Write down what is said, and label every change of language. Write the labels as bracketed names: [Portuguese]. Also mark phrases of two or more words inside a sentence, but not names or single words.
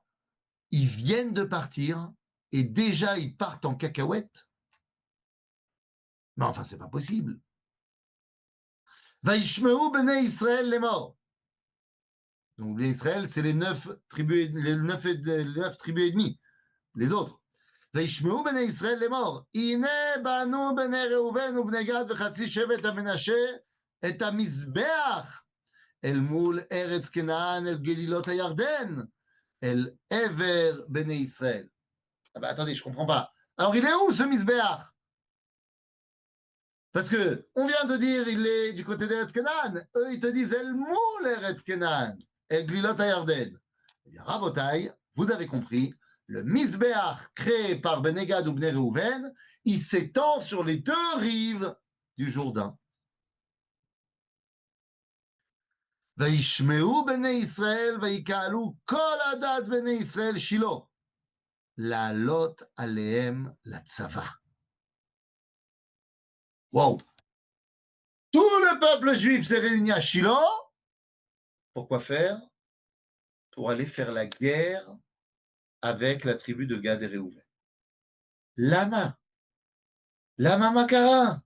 [French] Ils viennent de partir et déjà ils partent en cacahuète? Mais enfin, c'est pas possible. [Hebrew] וישמעו בני ישראל [French] les morts. Donc, les Israël, c'est les 9 tribus, les 9 tribus et demi, les autres. [Hebrew] וישמעו בני ישראל לאמור, הנה בנו בני ראובן ובני גד וחצי שבט המנשה את המזבח אל מול ארץ כנען אל גלילות הירדן, אל עבר בני ישראל. [French] Ah bah attendez, je comprends pas. Alors il est où ce misbéach? Parce que on vient de dire il est du côté d' [Hebrew] ארץ כנען. [French] Eux ils te disent [Hebrew] אל מול ארץ כנען, אל גלילות הירדן. [French] Eh bien Rabotai, vous avez compris, le misbéach créé par Benegad ou [Hebrew] בני ראובן, [French] il s'étend sur les deux rives du Jourdain. [Hebrew] וישמעו בני ישראל ויקהלו כל עדת בני ישראל שילה לעלות עליהם לצבא. [French] Wow. Tout le peuple juif s'est réuni à Shiloh. Pourquoi faire? Pour aller faire la guerre avec la tribu de Gad et Réhouven. [Hebrew] למה. למה מה קרה.